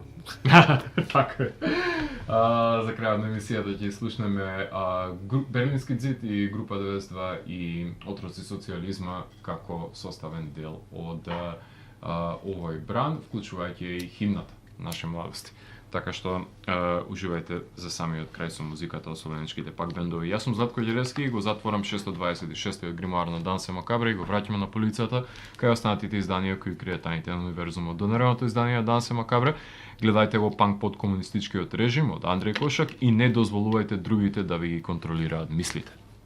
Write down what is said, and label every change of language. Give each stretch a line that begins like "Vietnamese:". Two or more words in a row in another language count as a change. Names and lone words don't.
Serbian: Tako je.
Macedonian: За крај од емисија да ти слушнеме Berlinski zid i Grupa 92 i Otroci socijalizma како составен дел од овој бран,
Serbian: vključujući i
Macedonian: himnata naše mladosti. Така што уживајте за самиот крај со музиката од словеничките пак бендови. Јас сум Златко Ѓелевски, го затворам 626-тиот гримуар на Дансе Макабре и го враќаме на полицата, кај останатите изданија кои кријат тајните на универзумот. До наредното издание Дансе Макабре, гледајте го панк под комунистичкиот режим од Андреј Кошак и не дозволувајте другите да ви ги контролираат мислите.